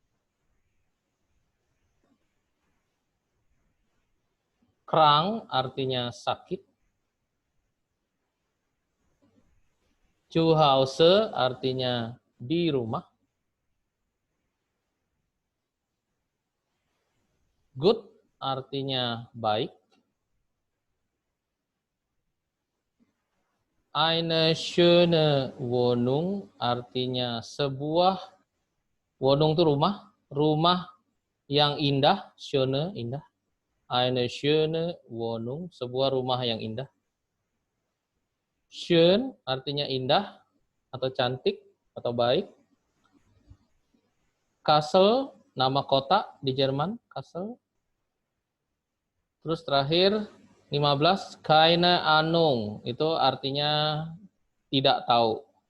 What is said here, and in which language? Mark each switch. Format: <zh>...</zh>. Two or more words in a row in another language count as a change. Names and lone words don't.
<id>Krank, artinya sakit.</id> <de>Zu Hause,</de> <id>artinya di rumah. Good, artinya baik.</id> <de>Eine schöne Wohnung</de> <id>artinya sebuah, Wohnung itu rumah, rumah yang indah, schöne, indah.</id> <de>Eine schöne Wohnung,</de> <id>sebuah rumah yang indah. Schön artinya indah atau cantik atau baik. Kassel, nama kota di Jerman, Kassel. Terus terakhir 15,</id> <de>keine Ahnung,</de> <id>itu artinya tidak tahu.</id>